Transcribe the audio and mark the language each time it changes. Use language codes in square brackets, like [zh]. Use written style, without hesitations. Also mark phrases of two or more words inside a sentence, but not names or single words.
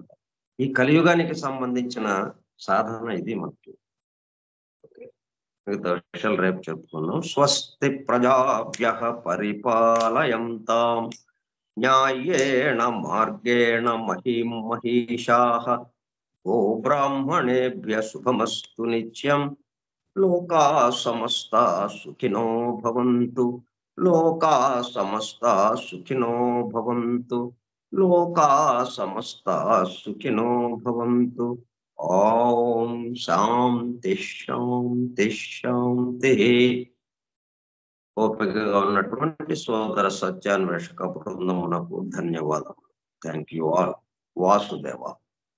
[te] ఈ కలియుగానికి సంబంధించిన సాధన ఇది మనకి. మిగతా విషయాలు రేపు చెప్పుకున్నాం. [sa] స్వస్తి ప్రజాభ్యః పరిపాలయంతాం న్యాయేణ మార్గేణ మహీం మహిషాః గోబ్రాహ్మణేభ్య శుభమస్తు నిత్యం. లోకా సమస్తా సుఖినో భవంతు. లోకా సమస్తా సుఖినో భవంతు. లోకా సమస్తా సుఖినో భవంతు. ఓం శాంతి శాంతి శాంతి. [te] ఓపికగా ఉన్నటువంటి సోదర సత్యాన్వేషక బృందమునకు ధన్యవాదములు. [en] thank you all. వాసుదేవ.